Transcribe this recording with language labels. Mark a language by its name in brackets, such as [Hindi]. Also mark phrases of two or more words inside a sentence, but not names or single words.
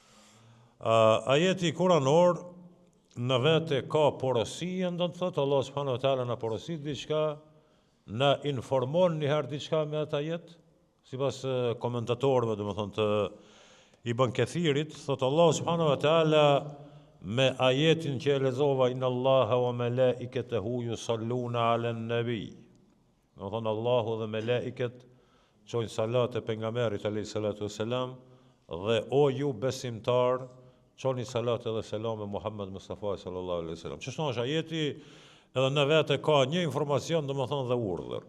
[Albanian] Ajeti kuranor në vete ka porosi, do të thotë Allah [Arabic] سبحانه وتعالى [Albanian] na porosit diçka, na informon njëherë diçka me atë ajet, sipas komentatorëve, domethënë të Ibn Kathirit, thotë Allah [Arabic] سبحانه وتعالى [Albanian] me ajetin që e lexova [Arabic] إن الله وملائكته يصلون على النبي. [Albanian] Domethënë Allahu dhe melekët çojnë salat e pejgamberit [Arabic] عليه الصلاة والسلام [Albanian] dhe o ju besimtar çoni salat edhe selam me Muhammed Mustafa [Arabic] صلى الله عليه وسلم. [Albanian] Çështja është ajeti edhe në vetë ka një informacion domethënë dhe urdhër.